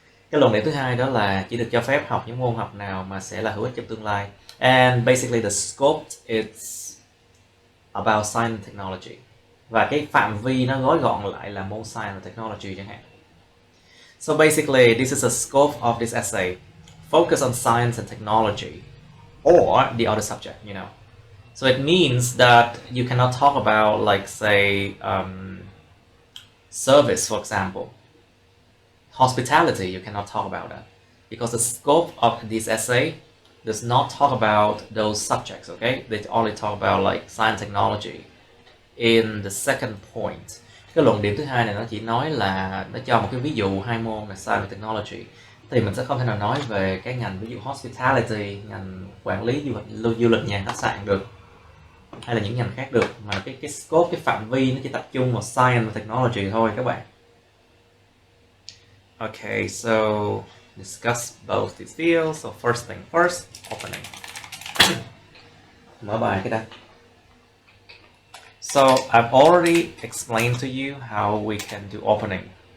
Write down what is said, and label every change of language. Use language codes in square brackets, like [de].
[vi] Cái luận điểm thứ hai đó là chỉ được cho phép học những môn học nào mà sẽ là hữu ích trong tương lai. [en] And basically the scope is about science and technology. [vi] Và cái phạm vi nó gói gọn lại là môn science and technology chẳng hạn. [en] So basically this is the scope of this essay. Focus on science and technology or the other subject, you know. So it means that you cannot talk about, like, say, service, for example. Hospitality, you cannot talk about that. Because the scope of this essay does not talk about those subjects, okay? They only talk about, like, science technology. In the second point, [vi] cái luận điểm thứ hai này nó chỉ nói là nó cho một cái ví dụ hai môn là science và technology. Thì mình sẽ không thể nào nói về cái ngành ví dụ hospitality, ngành quản lý du lịch nhà khách sạn được, hay là những ngành khác được, mà cái scope, cái phạm vi nó chỉ tập trung vào science và technology thôi các bạn. [en] Okay, so discuss both these fields. So first thing first, opening. [vi] Mở bài cái đã. [en] So I've already explained to you how we can do opening.